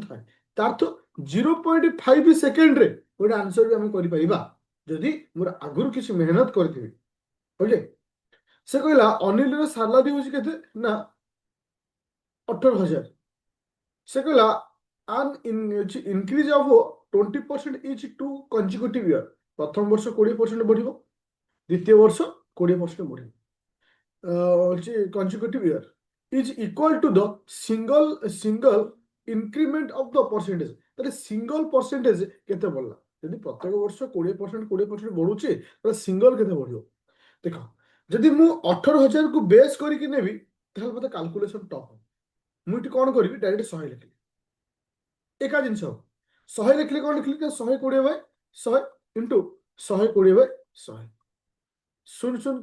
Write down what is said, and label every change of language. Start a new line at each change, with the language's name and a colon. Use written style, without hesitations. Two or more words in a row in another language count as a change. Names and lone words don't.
Odia: ଥାଏ ତାର ତ 0.5 ସେକେଣ୍ଡରେ ଗୋଟେ ଆନ୍ସର ବି ଆମେ କରିପାରିବା ଯଦି ମୋର ଆଗରୁ କିଛି ମେହନତ କରିଥିବି ଓକେ ସେ କହିଲା ଅନିଲର ସାଲାରୀ ହଉଛି କେତେ ନା 18,000 ସେ କହିଲା
English: an increase of 20% each two consecutive year
Odia: ପ୍ରଥମ ବର୍ଷ 20% ବଢିବ ଦ୍ୱିତୀୟ ବର୍ଷ 20% ବଢିବ
English: consecutive year is equal to the single increment of the percentage
Odia: ତାହେଲେ
English: single percentage
Odia: କେତେ ବଢିଲା ଯଦି ପ୍ରତ୍ୟେକ ବର୍ଷ 20% ବଢୁଛି ତାହେଲେ ସିଙ୍ଗଲ କେତେ ବଢିବ ଦେଖ ଯଦି ମୁଁ 18,000 କୁ ବେସ୍ କରିକି ନେବି ତାହେଲେ ମତେ
English: calculation tough
Odia: ମୁଁ ଏଠି କ'ଣ କରିବି ଡାଇରେକ୍ଟ 100 ଲେଖିଲି ଏକା ଜିନିଷ 100 ଲେଖିଲେ କ'ଣ ଲେଖିଲି ନା 120/100 ଇଣ୍ଟୁ 120/100 ଶୂନ ଶୂନ